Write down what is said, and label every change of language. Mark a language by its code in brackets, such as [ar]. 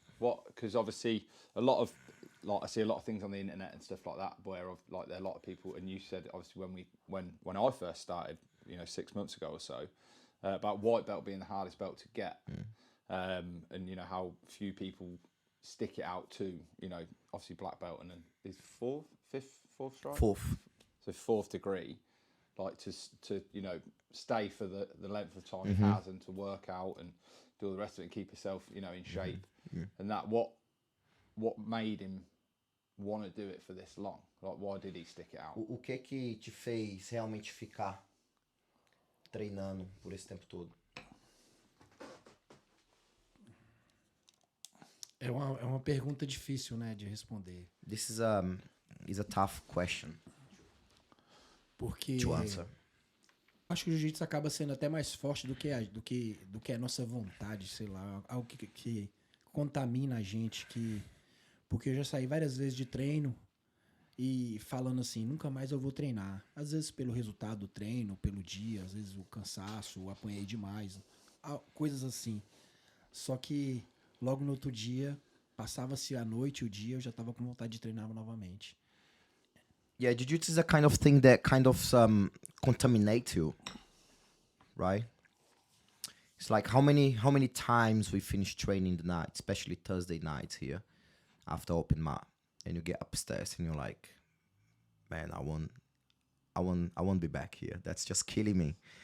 [en] Because obviously a lot of, like, I see a lot of things on the internet and stuff like that where like there are a lot of people, and you said obviously when I first started, 6 months ago or so, about white belt being the hardest belt to get, and how few people stick it out to obviously black belt and then is fourth stripe, so fourth degree, like to stay for the length of time he has and to work out and do all the rest of it and keep yourself in shape, and that what made him want to do it for this long? Like, why did he stick it out? [pt] O que te fez realmente ficar treinando por esse tempo todo? É uma pergunta difícil, né, de responder. [en] This is a tough question [pt] Porque [en] to answer. [pt] acho que o jiu-jitsu acaba sendo até mais forte do que a nossa vontade, sei lá, algo que contamina a gente, porque eu já saí várias vezes de treino e falando assim, nunca mais eu vou treinar. Às vezes pelo resultado do treino, pelo dia, às vezes o cansaço, apanhei demais, coisas assim. Só que logo no outro dia, passava-se a noite e o dia, eu já tava com vontade de treinar novamente. [en] Yeah, jiu-jitsu is a kind of thing that kind of contaminates you, right? It's like how many times we finish training the night, especially Thursday nights here, after open mat, and you get upstairs and you're like, man, I won't be back here. That's just killing me.